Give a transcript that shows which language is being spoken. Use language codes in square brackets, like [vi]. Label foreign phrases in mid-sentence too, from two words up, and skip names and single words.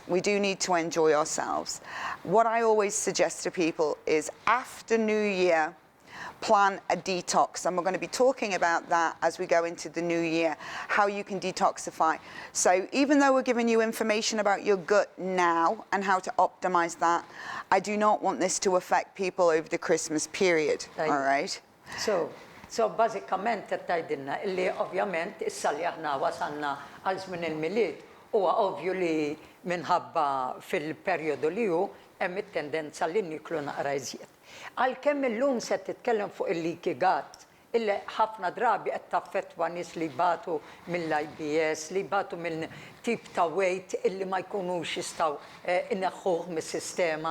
[en] We do need to enjoy ourselves. What I always suggest to people is after New Year, plan a detox, and we're going to be talking about that as we go into the new year, how you can detoxify. So even though we're giving you information about your gut now and how to optimize that, I do not want this to affect people over the Christmas period, all right? [mt] So bażikament qed tgħidilna illi ovvjament issa li aħna wasalna għal żmien il-milied huwa ovvju li minħabba fil-perjodu li hu hemm it-tendenza li niklu naqra iżjed. Għalkemm illum se titkellem fuq il- [en] leaky gut, [mt] illi ħafna drabi qed taffettwa nies li jbatu mill-IBS, li jbatu mill tip ta' weight illi ma jkunux jistgħu ineħħuh mis-sistema.